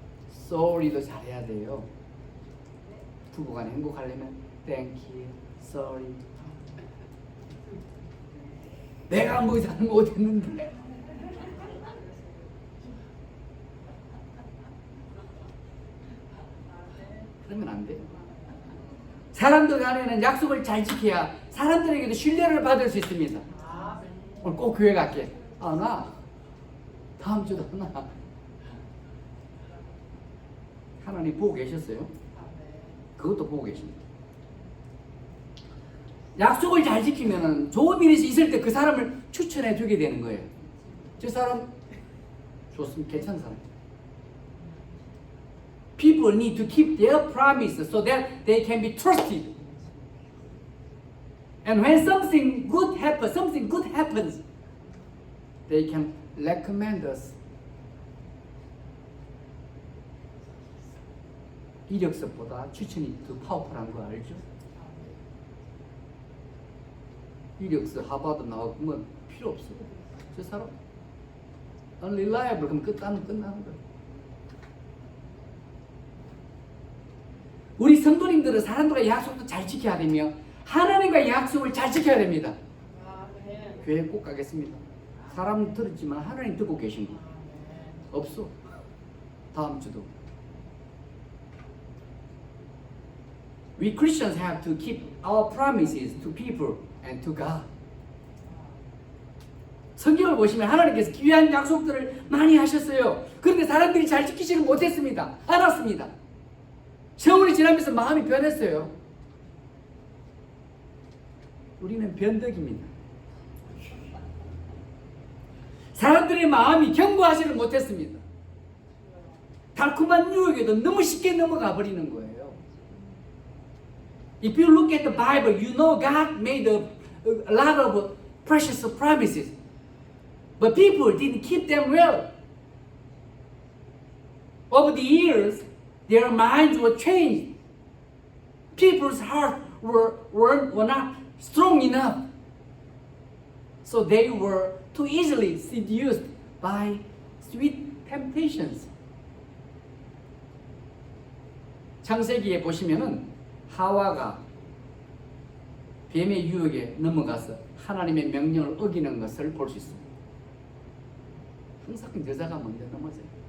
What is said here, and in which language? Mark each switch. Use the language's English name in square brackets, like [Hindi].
[Korean] sorry도 잘해야 돼요. 부부간에 행복하려면 [English] thank you, sorry. [Korean] 내가 뭐 잘못했는데. 그러면 안 돼요. 사람들 간에는 약속을 잘 지켜야 사람들에게도 신뢰를 받을 수 있습니다. 오늘 꼭 교회 갈게. 나 다음 주도 나. 하나님 보고 계셨어요? 그것도 보고 계십니다. 약속을 잘 지키면 좋은 일이 있을 때 그 사람을 추천해 주게 되는 거예요. 저 사람 좋습니다. 괜찮은 사람. [English] People need to keep their promises so that they can be trusted. And when something good happens, they can recommend us. [Korean] 이력서보다 추천이 더 파워풀한 거 알죠? 이력서 하버드 나오면 필요 없어요. 저 사람 unreliable 그럼 끝나는 거예요. 우리 성도님들은 사람들과 약속도 잘 지켜야 되며 하나님과 약속을 잘 지켜야 됩니다. 교회 꼭 가겠습니다. 사람 들었지만 하나님 듣고 계신 거 없어. 다음 주도. [English] We Christians have to keep our promises to people and to God. [Korean] 성경을 보시면 하나님께서 귀한 약속들을 많이 하셨어요. 그런데 사람들이 잘 지키지는 못했습니다. 않았습니다. 세월이 지나면서 마음이 변했어요. 우리는 변덕입니다. 사람들의 마음이 견고하지를 못했습니다. 달콤한 유혹에도 너무 쉽게 넘어가 버리는 거예요. [English] If you look at the Bible, you know God made a lot of precious promises. But people didn't keep them well. Over the years, their minds were changed. People's hearts were not strong enough. So they were too easily seduced by sweet temptations. [Korean] 창세기에 보시면은 하와가 뱀의 유혹에 넘어가서 하나님의 명령을 어기는 것을 볼 수 있습니다. 항상 여자가 먼저 넘어져요.